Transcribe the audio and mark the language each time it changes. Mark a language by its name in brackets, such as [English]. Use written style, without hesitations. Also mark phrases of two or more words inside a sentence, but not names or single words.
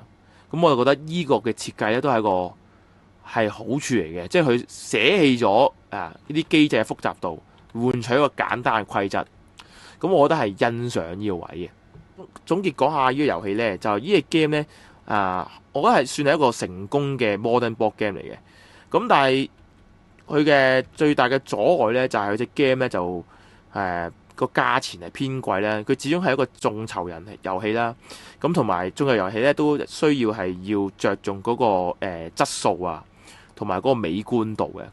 [Cantonese] 咁我就覺得呢個嘅設計咧都係一個係好處嚟嘅，即係佢捨棄咗呢啲機制嘅複雜度，換取一個簡單嘅規則。咁我覺得係欣賞呢個位嘅。總結講下呢個遊戲咧，就呢隻 game 咧我覺得係算係一個成功嘅 [English] modern board game [Cantonese] 嚟嘅。咁但係佢嘅最大嘅阻礙咧，就係佢隻 game 咧就個價錢係偏貴咧，佢始終係一個眾籌人遊戲啦。咁同埋眾籌遊戲咧都需要係要着重嗰個質素啊，同埋嗰個美觀度嘅。